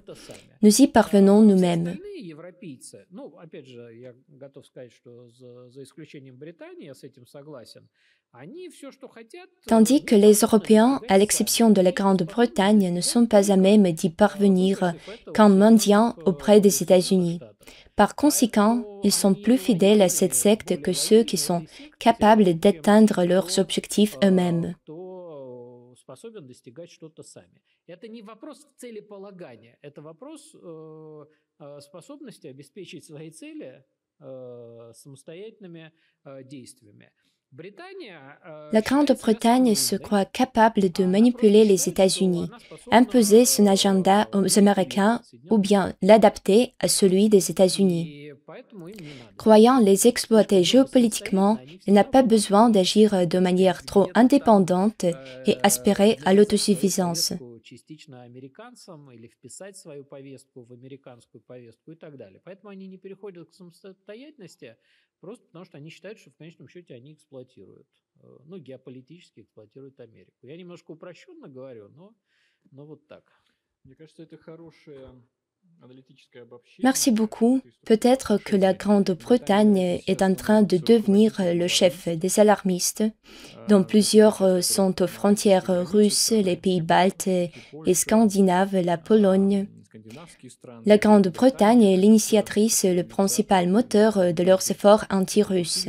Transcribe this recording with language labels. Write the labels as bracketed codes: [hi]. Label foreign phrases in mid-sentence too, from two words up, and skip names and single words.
[fr] Nous y parvenons nous-mêmes. » Tandis que les Européens, à l'exception de la Grande-Bretagne, ne sont pas à même d'y parvenir qu'en mendiant auprès des États-Unis. Par conséquent, ils sont plus fidèles à cette secte que ceux qui sont capables d'atteindre leurs objectifs eux-mêmes. [ru] Это не вопрос целеполагания, это вопрос способности обеспечить свои цели самостоятельными действиями. [fr] La Grande-Bretagne se croit capable de manipuler les États-Unis, imposer son agenda aux Américains ou bien l'adapter à celui des États-Unis. Croyant les exploiter géopolitiquement, il n'a pas besoin d'agir de manière trop indépendante et aspirer à l'autosuffisance. [ru] Частично американцам или вписать свою повестку в американскую повестку и так далее. Поэтому они не переходят к самостоятельности, просто потому что они считают, что в конечном счете они эксплуатируют, ну, геополитически эксплуатируют Америку. Я немножко упрощенно говорю, но вот так. Мне кажется, это хорошее. [fr] Merci beaucoup. Peut-être que la Grande-Bretagne est en train de devenir le chef des alarmistes, dont plusieurs sont aux frontières russes, les pays baltes et scandinaves, la Pologne, La Grande-Bretagne est l'initiatrice et le principal moteur de leurs efforts anti-russes.